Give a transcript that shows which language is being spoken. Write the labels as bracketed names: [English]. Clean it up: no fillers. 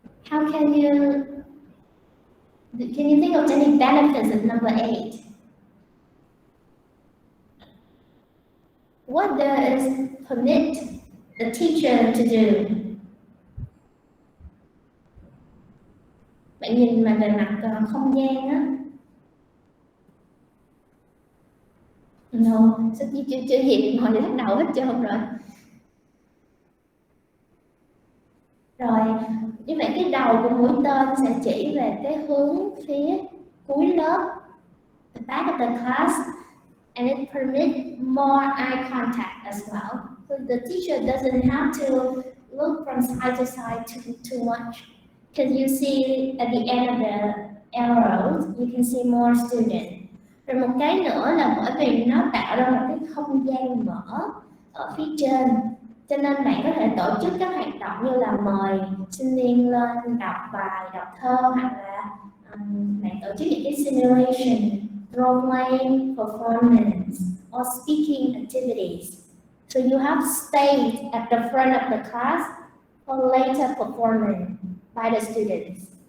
[English] How can you think of any benefits of number 8? What does permit the teacher to do? [Vietnamese] Bạn nhìn mà về mặt không gian á. No, sao chưa gì hồi lắc đầu hết trơn rồi. Rồi, như vậy cái đầu của mũi tên sẽ chỉ về cái hướng phía cuối lớp, [English] the back of the class, and it permits more eye contact as well. So the teacher doesn't have to look from side to side too much, because you see at the end of the arrows, you can see more students. [Vietnamese] Rồi một cái nữa là bởi vì nó tạo ra một cái không gian mở ở phía trên, cho nên bạn có thể tổ chức các hoạt động như là mời sinh viên lên đọc bài, đọc thơ, hoặc là bạn tổ chức những cái simulation, role playing, performance, [English] or speaking activities. So you have stayed at the front of the class for later performance by the students.